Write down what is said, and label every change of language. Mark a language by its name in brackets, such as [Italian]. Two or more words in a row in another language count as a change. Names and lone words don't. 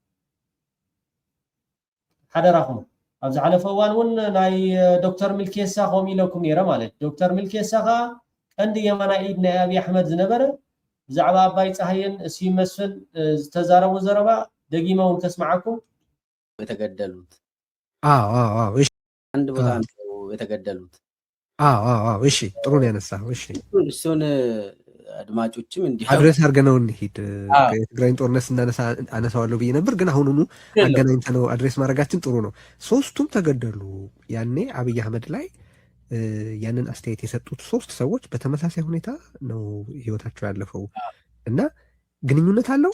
[Tigrinya] ሓደራኹም ኣብዚ ሓለፈ እዋን እውን ናይ ዶክተር ሚልኬሳ ከምኡ ኢለኩም ነይረ ማለት ዶክተር ሚልኬሳ ከዓ ቀንዲ የማና ኢድ ናይ ኣብይ ኣሕመድ ዝነበረ ብዛዕባ ኣባይ ፀሃይን እስዩም መስፍን ዝተዛረቡ ዘረባ ደጊመ እውን ከስማዓኩም [Amharic] የተገደሉት እሺ አንድ ቦታ ነው የተገደሉት እሺ ጥሩ ነው ያነሳው እሺ እሱን አድማጮችም እንዲህ አድሬስ አድርገነው እንሂድ የትግራይን ጦርነት ስናነሳ አነሳዋለሁ ብዬ ነበር ግን አሁኑኑ አገናኝተነው አድሬስ ማድረጋችን ጥሩ ነው ሶስቱም ተገደሉ ያኔ አብይ አህመድ ላይ ያንን አስተያየት የሰጡት ሶስት ሰዎች በተመሳሳይ ሁኔታ ነው ህይወታቸው ያለፈው እና ግንኙነት አለው